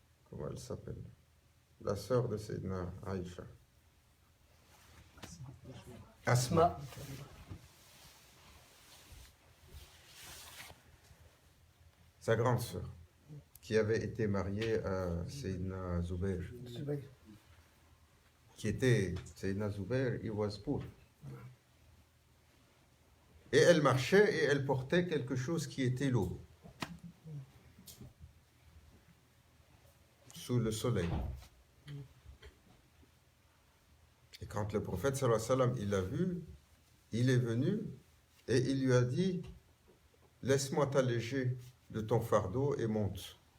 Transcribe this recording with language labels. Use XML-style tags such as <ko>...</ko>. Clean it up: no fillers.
<fr>comment elle s'appelle? La sœur de Sayyidina Aïcha. Asma. Sa grande sœur, qui avait été mariée à Sayyidina Zubair.</fr> <en>Qui était, Sayyidina Zubair, he was poor.</en> <fr>Et elle marchait et elle portait quelque chose qui était lourd. Sous le soleil. Et quand le prophète sallallahu alayhi wa sallam, il l'a vu, il est venu et il lui a dit, laisse-moi t'alléger de ton fardeau et monte.</fr>